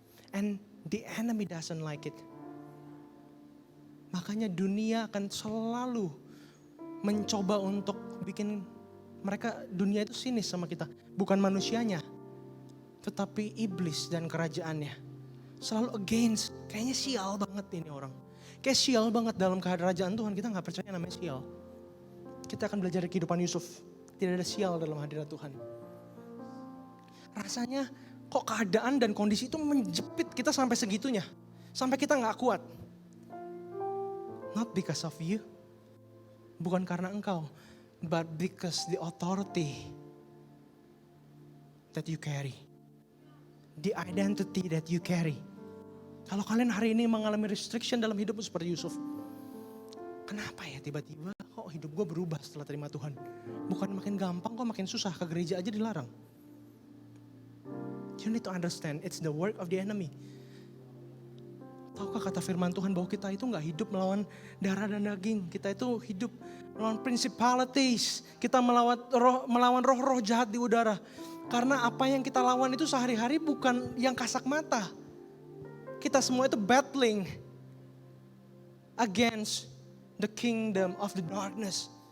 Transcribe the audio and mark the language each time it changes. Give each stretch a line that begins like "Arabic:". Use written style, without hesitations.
English: And the enemy doesn't like it.
Indonesian: Makanya dunia akan selalu mencoba untuk bikin dunia itu sinis sama kita. Bukan manusianya, tetapi iblis dan kerajaannya. Selalu against, kayaknya sial banget ini orang. Kayak sial banget dalam kerajaan Tuhan, kita gak percaya namanya sial. Kita akan belajar dari kehidupan Yusuf. Tidak ada sial dalam hadirat Tuhan. Rasanya kok keadaan dan kondisi itu menjepit kita sampai segitunya. Sampai kita gak kuat.
English: Not because of you.
Indonesian: Bukan karena engkau,
English: but because the authority that you carry. The identity that you carry.
Indonesian: Kalau kalian hari ini mengalami restriction dalam hidupmu seperti Yusuf. Kenapa ya tiba-tiba kok kok hidup gue berubah setelah terima Tuhan. Bukan makin gampang kok, makin susah, ke gereja aja dilarang.
English: You need to understand, it's the work of the enemy.
Indonesian: Tahukah kata firman Tuhan bahwa kita itu gak hidup melawan darah dan daging. Kita itu hidup melawan principalities. Kita melawan roh-roh jahat di udara. Karena apa yang kita lawan itu sehari-hari bukan yang kasat mata. Kita semua itu
English: battling against the kingdom of the darkness.